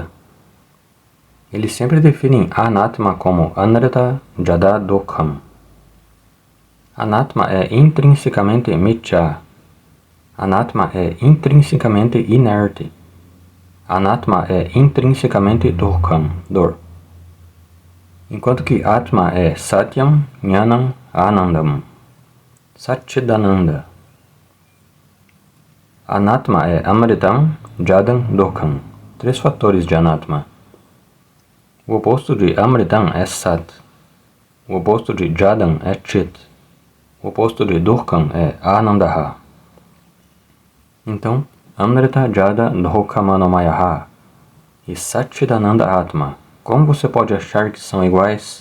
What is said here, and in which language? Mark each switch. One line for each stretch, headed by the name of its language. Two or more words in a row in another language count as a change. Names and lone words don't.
Portuguese: Eles sempre definem Anatma como
Sanskrit: Anartha Jada Dukkham.
Portuguese: Anatma é intrinsecamente Mithya. Anatma é intrinsecamente inerte. Anatma é intrinsecamente Dukkham, dor. Enquanto que Atma é
Sanskrit: Satyam, Jnanam, Anandam.
Portuguese: Satchidananda. Anatma é
Sanskrit: Amritam, Jadam, Dukkham.
Portuguese: 3 fatores de Anatma. O oposto de Amritam é Sat. O oposto de Jadam é Chit. O oposto de Dukkham é Anandaha. Então,
Sanskrit: Amrita Jada Dukhamanomayaha e Satchidananda Atma,
Portuguese: como você pode achar que são iguais?